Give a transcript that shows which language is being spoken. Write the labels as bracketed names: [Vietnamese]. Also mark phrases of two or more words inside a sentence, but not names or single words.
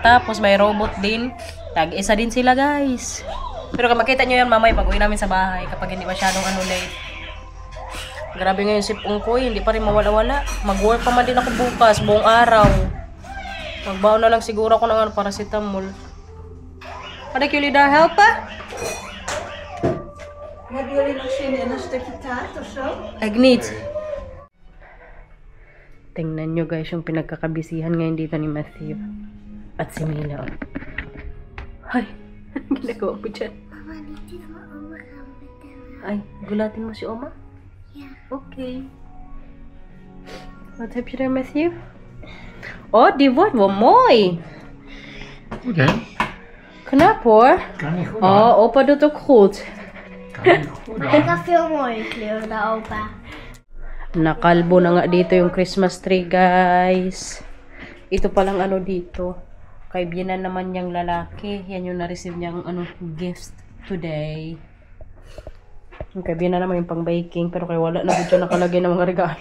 [Filipino] Tapos may robot din. Tag-isa din sila, guys. Pero kung makita nyo yan mamay pag uwi namin sa bahay kapag hindi masyadong late. Grabe ngayon si Pungkoy, hindi pa rin mawala-wala. Mag-work pa man din ako bukas, buong araw. Magbaon na lang siguro ako ng paracetamol. [Dutch] Kan ik jullie daar helpen? Hebben jullie nog zin in een stukje taart of zo? Ik niet. [Filipino] Tingnan nyo, guys, yung pinagkakabisihan ngayon dito ni Matthew. At si Mila. Ay, ginagawa mo dyan. [Dutch] Mama, niet die van oma gaan vertellen. [Filipino] Ay, gulatin mo si Oma? [Dutch] Ja. Oké. Wat heb je er, Matthew? Oh, die wordt wel mooi. Goed hè? Knap hoor. Kan niet goed. Oh, opa doet ook goed. Kan niet goed. Maar ik had veel mooie kleuren dan opa. [Filipino] Nakalbo na nga dito yung Christmas tree, guys. Ito palang dito. Kay Binan naman niyang lalaki. Yan yung na-receive niyang gift today. Yung kay Binan naman yung pang baking. Pero kay wala na dito nakalagay ng mga regalo.